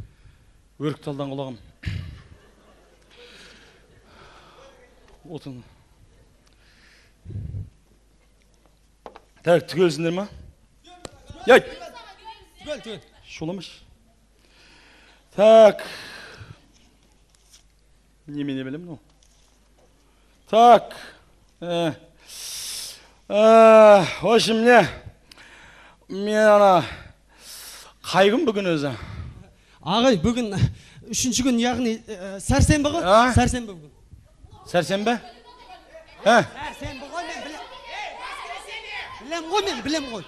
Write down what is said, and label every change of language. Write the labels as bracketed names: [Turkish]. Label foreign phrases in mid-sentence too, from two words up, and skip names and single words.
[Kazakh] Өрік талдан құлағым. Отын. Так, түгелсіңдер ма? Яй! Түгел. Шоламаш. Так. Немене білем, ну? [Russian] Так. В общем, [Kazakh] мен ана қай күн бүгін өзі? Ағай, бүгін үшінші күн, яғни сәрсенбі ғой? Сәрсенбі бүгін. Сәрсенбі? Сәрсенбі ғой, мен білем ғой.